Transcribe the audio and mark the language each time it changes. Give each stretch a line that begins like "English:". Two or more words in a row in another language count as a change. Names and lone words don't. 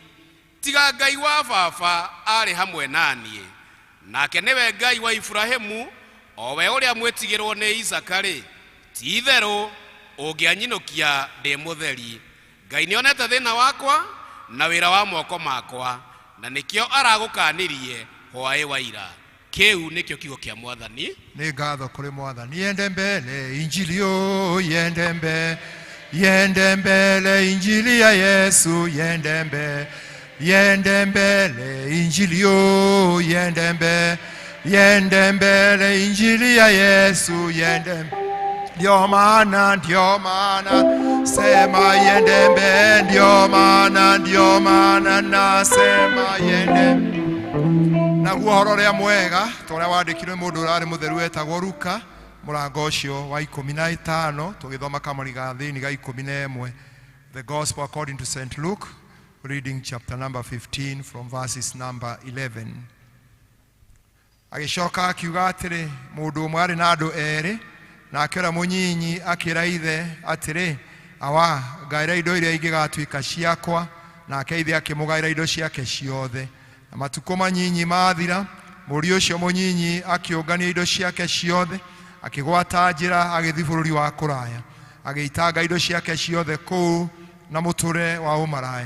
Kikuyu: Tiga Ngai wa baba arĩ hamwe naniĩ, nake nĩwe Ngai wa Ibrahimu, o we ũrĩa mwĩtigĩrwo nĩ Isaka-rĩ, ti-itherũ ũngĩanyinũkia ndĩ mũtheri. Ngai nĩonete thĩna wakwa na wĩra wa moko makwa, na nĩkĩo aragũkanĩrie hwaĩ wa ira. Kĩu nĩkĩo kiugo kĩa Mwathani. Nĩ ngatho kũrĩ Mwathani.
Swahili: Yende mbele injili o, yende mbele injili ya Yesu, yende mbele injili o, yende mbele injili ya Yesu, ndio maana sema yende mbele, ndio maana nasema yende.
Kikuyu: Naguo horo ũrĩa mwega tũrĩa wandĩkirwo mũndũ ũrarĩ mũtheru wetagwo Luka, mũrango ũcio wa 15 tũgĩthoma kamari ga thĩinĩ ga 11.
English: The Gospel according to St. Luke, reading chapter number 15 from verses number 11.
Kikuyu: Agĩcoka akiuga atĩrĩ, mũndũ ũmwe arĩ na andũ erĩ, na akĩra mũnyinyi akĩra ithe atĩrĩ, awa ngaĩra indo iria ingĩgatuĩka ciakwa, nake ithe akĩmũgaĩra indo ciake ciothe. Na matukũ manyinyi mathira, mũriũ ũcio mũnyinyi akĩũngania indo ciake ciothe, akĩgwata njĩra agĩthiĩ bũrũri wa kũraya, agĩitanga indo ciake ciothe kũu na mũtũre wa ũmaraya.